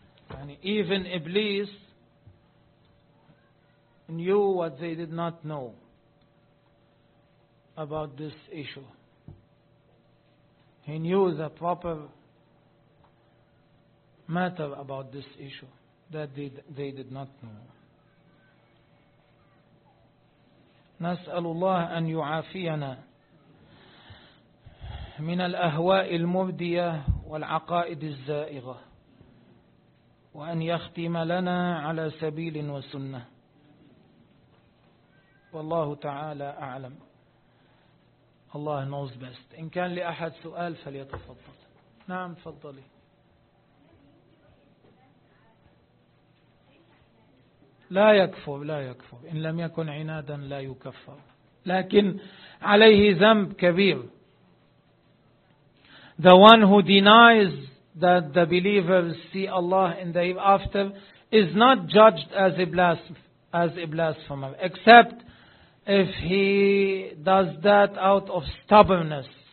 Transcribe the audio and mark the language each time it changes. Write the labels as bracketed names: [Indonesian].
[English] And even Iblis knew what they did not know about this issue. He knew the proper matter about this issue that they did not know. [Arabic] نسأل الله أن يعافينا من الأهواء المبدية والعقائد الزائغة، وأن يختم لنا على سبيل وسنة، والله تعالى أعلم. [English] الله knows best. [Arabic] إن كان لأحد سؤال فليتفضل. نعم تفضلي. لا يكفر، لا يكفر، إن لم يكن عنادا لا يكفر، لكن عليه ذنب كبير. [English] The one who denies that the believers see Allah in the hereafter is not judged as a blasphemer, except if he does that out of stubbornness.